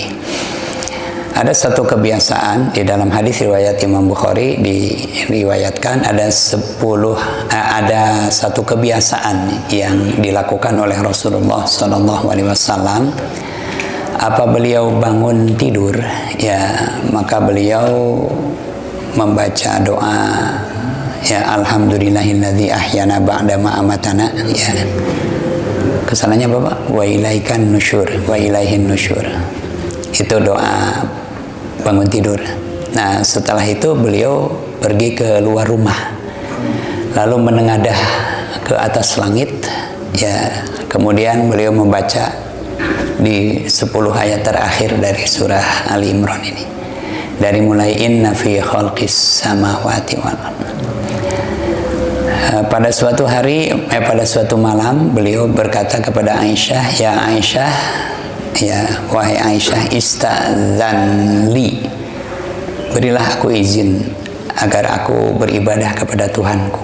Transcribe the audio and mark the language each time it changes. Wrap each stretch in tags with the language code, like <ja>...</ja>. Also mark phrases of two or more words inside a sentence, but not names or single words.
<id>Ada satu kebiasaan di dalam hadis riwayat Imam Bukhari, diriwayatkan ada satu kebiasaan yang dilakukan oleh Rasulullah SAW. Apa beliau bangun tidur, ya, maka beliau membaca doa, ya,</id> <ar>الحمد لله الذي أحيانا بعد ما أماتنا,</ar> <id>ya. Kesananya Bapak,</id> <ar>وإليك النشور وإليه النشور.</ar> <id>Itu doa bangun tidur. Nah, setelah itu beliau pergi ke luar rumah, lalu menengadah ke atas langit, ya. Kemudian beliau membaca di 10 ayat terakhir dari surah Ali Imran ini, dari mulai</id> <ar>إن في خلق السماوات والأرض.</ar> <id>Pada suatu hari, pada suatu malam, beliau berkata kepada Aisyah, ya Aisyah, ya wahai Aisyah, istadzanli, berilah aku izin agar aku beribadah kepada Tuhanku.</id>